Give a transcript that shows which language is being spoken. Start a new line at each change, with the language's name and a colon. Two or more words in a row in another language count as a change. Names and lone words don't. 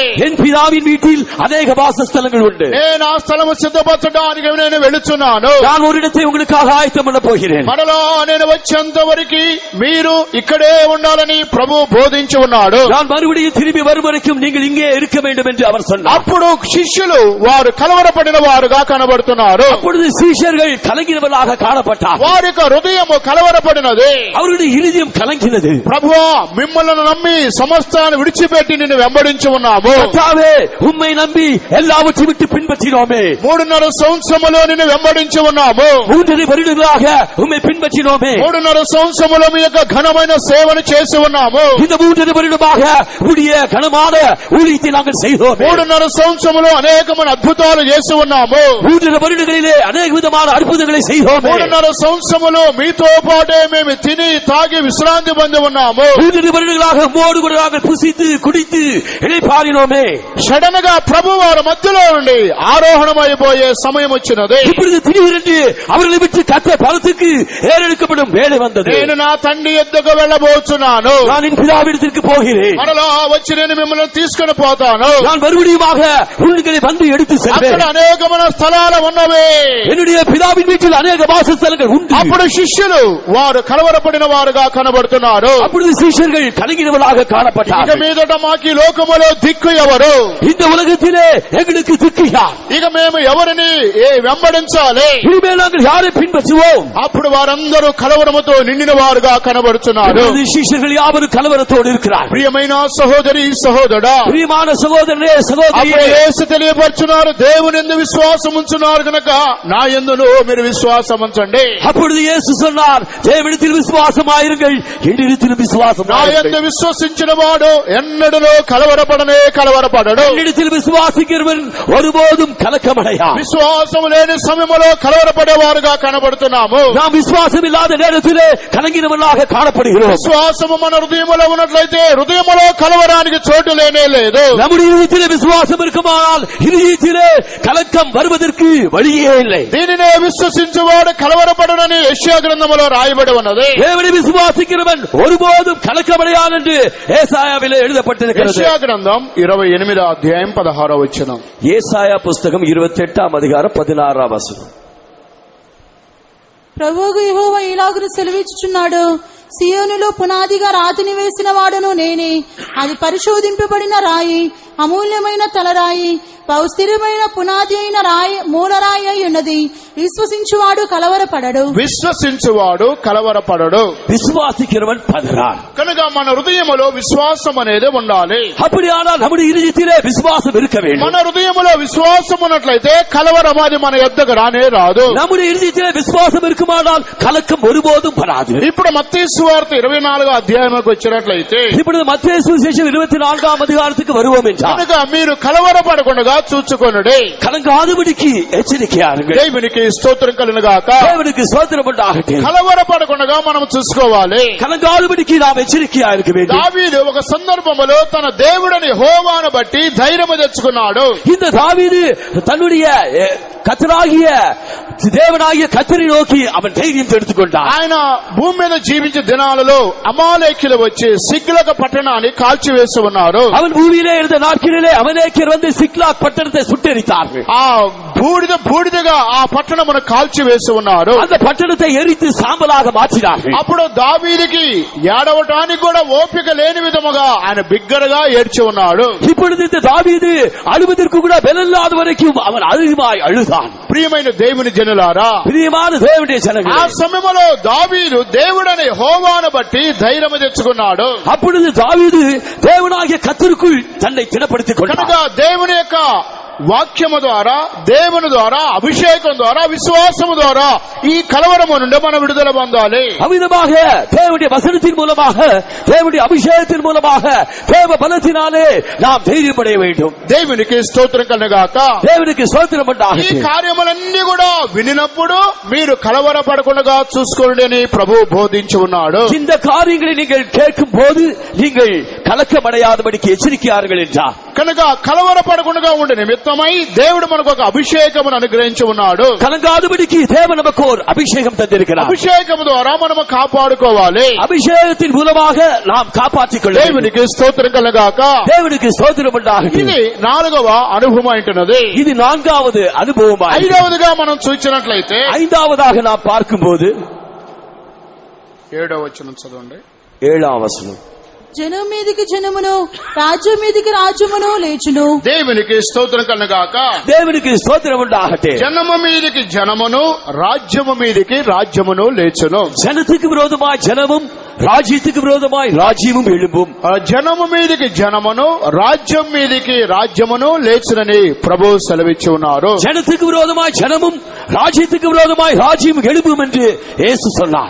Tamil: என் பிதாவின் வீட்டில் அநேக வாசஸ்தலங்கள் உண்டு.
Telugu: నేను ఆ స్థలము సిద్ధపరచడానికి నేను వెళుచున్నాను.
Tamil: நான் ஒரு இடத்தை உங்களுக்காக ஆயத்தம் பண்ண போகிறேன்.
Telugu: మరలా నేను వచ్చేంత వరకు మీరు ఇక్కడే ఉండాలని ప్రభు బోధించి ఉన్నాడు.
Tamil: நான் மறுபடியும் திரும்பி வரும் வரைக்கும் நீங்கள் இங்கே இருக்க வேண்டும் என்று அவர் சொன்னார்.
Telugu: అప్పుడు శిష్యులు వారు కలవరపడిన వారుగా కనబడుతున్నారు.
Tamil: அப்பொழுது சீஷர்கள் கலங்கினவர்களாக காணப்பட்டார்.
Telugu: వారి యొక్క హృదయము కలవరపడినది.
Tamil: அவருடைய இருதயம் கலங்கினது.
Telugu: ప్రభువా మిమ్మల్ని నమ్మి సమస్తాన్ని విడిచిపెట్టి నిన్ను వెంబడించి ఉన్నాము.
Tamil: கர்த்தாவே உம்மை நம்பி எல்லாவற்றையும் விட்டு பின்பற்றினோமே.
Telugu: 3.5 సంవత్సరములో నిన్ను వెంబడించి ఉన్నాము.
Tamil: 3.5 வருடங்களாக உம்மை பின்பற்றினோமே.
Telugu: 3.5 సంవత్సరములో మీ యొక్క ఘనమైన సేవను చేసి ఉన్నాము.
Tamil: இந்த 3.5 வருடமாக உடைய கனமான ஊழியத்தை நாங்கள் செய்தோம்.
Telugu: 3.5 సంవత్సరములో అనేకమైన అద్భుతాలు చేసి ఉన్నాము.
Tamil: 3.5 வருடங்களிலே அநேக விதமான அற்புதங்களை செய்தோம்.
Telugu: 3.5 సంవత్సరములో మీతో పాటే మేము తిని తాగి విశ్రాంతి పొంది ఉన్నాము.
Tamil: 3.5 வருடங்களாக உம்மோடு கூட நாங்கள் புசித்து குடித்து இளைப்பாறினோமே.
Telugu: సడన్ గా ప్రభు వారి మధ్యలో నుండి ఆరోహణమైపోయే సమయం వచ్చినది.
Tamil: இப்பொழுது திடீரென்று அவர்களை விட்டு கர்த்தர் பரத்துக்கு ஏறெடுக்கப்படும் வேலை வந்தது.
Telugu: నేను నా తండ్రి యొద్దకు వెళ్ళబోతున్నాను.
Tamil: நான் என் பிதாவிடத்திற்கு போகிறேன்.
Telugu: మరలా వచ్చి నేను మిమ్మల్ని తీసుకుని పోతాను.
Tamil: நான் மறுபடியுமாக உங்களை வந்து எடுத்து
Telugu: అక్కడ
Tamil: செல்வேன்.
Telugu: అనేకమైన స్థలాలు ఉన్నవి.
Tamil: என்னுடைய பிதாவின் வீட்டில் அநேக வாசஸ்தலங்கள் உண்டு.
Telugu: అప్పుడు శిష్యులు వారు కలవరపడిన వారుగా కనబడుతున్నారు.
Tamil: அப்பொழுது சீஷர்கள் கலங்கினவர்களாக
Telugu: ఇక
Tamil: காணப்பட்டார்கள்.
Telugu: మీదట మాకు లోకములో దిక్కు ఎవరు?
Tamil: இந்த உலகத்திலே எங்களுக்கு திக்கு யார்?
Telugu: ఇక మేము ఎవరిని వెంబడించాలి?
Tamil: இனிமேல் நாங்கள் யாரை பின்பற்றுவோம்?
Telugu: అప్పుడు వారందరూ కలవరముతో నిండిన వారుగా కనబడుతున్నారు.
Tamil: இப்பொழுது சீஷர்கள் யாவரும் கலவரத்தோடு இருக்கிறார்.
Telugu: ప్రియమైన సహోదరి సహోదరుడా,
Tamil: பிரியமான சகோதரனே
Telugu: అప్పుడు
Tamil: சகோதரியே,
Telugu: యేసు తెలియపరుచున్నారు, దేవుని యందు విశ్వాసం ఉంచున్నారు కనుక నా యందును మీరు విశ్వాసం ఉంచండి.
Tamil: அப்பொழுது இயேசு சொன்னார், தேவனிடத்தில் விசுவாசமாயிருங்கள், என்னிடத்தில்
Telugu: నా
Tamil: விசுவாசமாயிருங்கள்.
Telugu: యందు విశ్వసించిన వాడు ఎన్నడూ కలవరపడడు.
Tamil: என்னிடத்தில் விசுவாசிக்கிறவன் ஒருபோதும் கலக்கமடையா.
Telugu: విశ్వాసం లేని సమయంలో కలవరపడేవారుగా కనబడుతున్నాము.
Tamil: நாம் விசுவாசம் இல்லாத நேரத்திலே கலங்கினவர்களாக காணப்படுகிறோம்.
Telugu: విశ్వాసము మన హృదయంలో ఉన్నట్లయితే హృదయంలో కలవరానికి చోటు లేనే లేదు.
Tamil: நம்முடைய இதயத்திலே விசுவாசம் இருக்குமானால் இதயத்திலே கலக்கம் வருவதற்கு வழியே இல்லை.
Telugu: దీనినే విశ్వసించువాడు కలవరపడునని యెషయా గ్రంథములో రాయబడి ఉన్నది.
Tamil: தேவனை விசுவாசிக்கிறவன் ஒருபோதும் கலக்கமடையான் என்று ஏசாயாவிலே எழுதப்பட்டிருக்கிறது.
Telugu: యెషయా గ్రంథం 28వ అధ్యాయం 16వ వచనం.
Tamil: ஏசாயா புஸ்தகம் 28ஆம் அதிகாரம் 16ஆம் வசனம்.
Telugu: ప్రభువు యెహోవా ఇలాగున సెలవిచ్చుచున్నాడు, సియోనులో పునాదిగా రాతిని వేసిన వాడును నేనే. అది పరిశోధింపబడిన రాయి, అమూల్యమైన తలరాయి, స్థిరమైన పునాది అయిన రాయి, మూలరాయి అయి ఉన్నది. విశ్వసించువాడు కలవరపడడు.
Tamil: விசுவாசிக்கிறவன் பதறான்.
Telugu: కనుక మన హృదయములో విశ్వాసం అనేది ఉండాలి.
Tamil: அப்படியானால் நம்முடைய இருதயத்திலே விசுவாசம் இருக்க வேண்டும்.
Telugu: మన హృదయములో విశ్వాసం ఉన్నట్లయితే కలవరం అది మన యొద్దకు రానే రాదు.
Tamil: நம்முடைய இருதயத்திலே விசுவாசம் இருக்குமானால் கலக்கம் ஒருபோதும் வராது.
Telugu: ఇప్పుడు మత్తయి సువార్త 24వ అధ్యాయంలోకి వచ్చినట్లయితే,
Tamil: இப்பொழுது மத்தேயு சுவிசேஷம் 24ஆம் அதிகாரத்துக்கு வருவோம் என்றால்,
Telugu: కనుక మీరు కలవరపడకుండా చూచుకొనుడి,
Tamil: கலங்காதபடிக்கு எச்சரிக்கையாருங்கள்.
Telugu: దేవునికి స్తోత్రం కలుగుగాక.
Tamil: தேவனுக்கு ஸ்தோத்திரம் உண்டாகட்டும்.
Telugu: కలవరపడకుండా మనం చూసుకోవాలి.
Tamil: கலங்காதபடிக்கு நாம் எச்சரிக்கையா இருக்க வேண்டும்.
Telugu: దావీదు ఒక సందర్భంలో తన దేవుడని యెహోవాను బట్టి ధైర్యము తెచ్చుకున్నాడు.
Tamil: இந்த தாவீது தன்னுடைய கர்த்தராகிய தேவனாகிய கர்த்தரை நோக்கி அவன் தைரியம் எடுத்துக்கொண்டான்.
Telugu: ఆయన భూమి మీద జీవించే దినాలలో అమాలేకీయులు వచ్చి సిక్లగ పట్టణాన్ని కాల్చివేసి ఉన్నారు.
Tamil: அவன் பூமியிலே இருந்த நாட்களிலே அமலேக்கியர் வந்து சிக்லாக் பட்டணத்தை சுட்டெரித்தார்கள்.
Telugu: ఆ బూడిదగా ఆ పట్టణమును కాల్చివేసి ఉన్నారు.
Tamil: அந்த பட்டணத்தை எரித்து சாம்பலாக மாற்றினார்கள்.
Telugu: అప్పుడు దావీదుకి ఏడవటానికి కూడా ఓపిక లేని విధముగా ఆయన బిగ్గరగా ఏడ్చి ఉన్నాడు.
Tamil: இப்பொழுது இந்த தாவீது அழுவதற்கு கூட பலனில்லாத வரைக்கும் அவன் அதிகமாய் அழுதான்.
Telugu: ప్రియమైన దేవుని జనులారా,
Tamil: பிரியமான தேவனுடைய ஜனங்களே,
Telugu: ఆ సమయంలో దావీదు దేవుడని యెహోవాను బట్టి ధైర్యం తెచ్చుకున్నాడు.
Tamil: அப்பொழுது தாவீது தேவனாகிய கர்த்தருக்குள் தன்னை திடப்படுத்திக் கொண்டான்.
Telugu: కనుక దేవుని యొక్క వాక్యము ద్వారా, దేవుని ద్వారా, అభిషేకం ద్వారా, విశ్వాసము ద్వారా ఈ కలవరము నుండి మనం విడుదల పొందాలి.
Tamil: அவ்விதமாக தேவனுடைய வசனத்தின் மூலமாக, தேவனுடைய அபிஷேகத்தின் மூலமாக, தேவ பலத்தினாலே நாம் தைரியப்பட வேண்டும்.
Telugu: దేవునికి స్తోత్రం కలుగుగాక.
Tamil: தேவனுக்கு ஸ்தோத்திரம்
Telugu: ఈ
Tamil: உண்டாகட்டும்.
Telugu: కార్యములన్నీ కూడా వినినప్పుడు మీరు కలవరపడకుండా చూసుకోండి అని ప్రభు బోధించి ఉన్నాడు.
Tamil: இந்த காரியங்களை நீங்கள் கேட்கும் போது நீங்கள் கலக்கமடையாதபடிக்கு எச்சரிக்கையார்கள் என்றார்.
Telugu: కనుక కలవరపడకుండా ఉండే నిమిత్తమై దేవుడు మనకు ఒక అభిషేకమును అనుగ్రహించి ఉన్నాడు.
Tamil: கலங்காதபடிக்கு தேவன் நமக்கு ஒரு அபிஷேகம் தந்திருக்கிறார்.
Telugu: అభిషేకము ద్వారా మనము కాపాడుకోవాలి.
Tamil: அபிஷேகத்தின் மூலமாக நாம் காப்பாற்றிக் கொள்ள வேண்டும்.
Telugu: దేవునికి స్తోత్రం కలుగుగాక.
Tamil: தேவனுக்கு ஸ்தோத்திரம் உண்டாகட்டும்.
Telugu: ఇది 4వ అనుభవం అంటున్నది.
Tamil: இது 4வது அனுபவம்.
Telugu: 5వదిగా మనం చూసినట్లయితే
Tamil: 5வதாக நாம் பார்க்கும்போது
Telugu: 7వ వచనం చదవండి.
Tamil: 7ஆம் வசனம்.
Telugu: జనం మీదికి జనమును, రాజ్యం మీదికి రాజ్యమును లేచును. దేవునికి స్తోత్రం కలుగుగాక.
Tamil: தேவனுக்கு ஸ்தோத்திரம் உண்டாகட்டும்.
Telugu: జనము మీదికి జనమును, రాజ్యము మీదికి రాజ్యమును లేచును.
Tamil: ஜனத்துக்கு விரோதமாய் ஜனமும், ராஜ்யத்துக்கு விரோதமாய் ராஜ்யமும் எழும்பும்.
Telugu: జనము మీదికి జనమును, రాజ్యం మీదికి రాజ్యమును లేచునని ప్రభు సెలవిచ్చి ఉన్నారు.
Tamil: ஜனத்துக்கு விரோதமாய் ஜனமும், ராஜ்யத்துக்கு விரோதமாய் ராஜ்யம் எழும்பும் என்று இயேசு சொன்னார்.